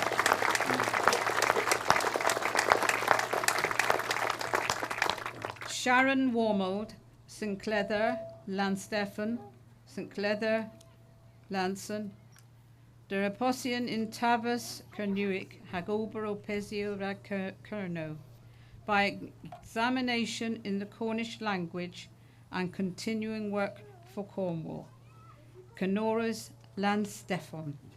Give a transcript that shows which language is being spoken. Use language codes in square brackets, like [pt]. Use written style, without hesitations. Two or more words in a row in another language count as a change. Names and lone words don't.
[kw] Sharon Warmold, St. Clether, Lanstefan, St. Clether, Lanson, de Reposian in Tavas, Kerniwick, hag ober opesio rag Kernow, [en] by examination in the Cornish language and continuing work for Cornwall. Canora's Lanstefan.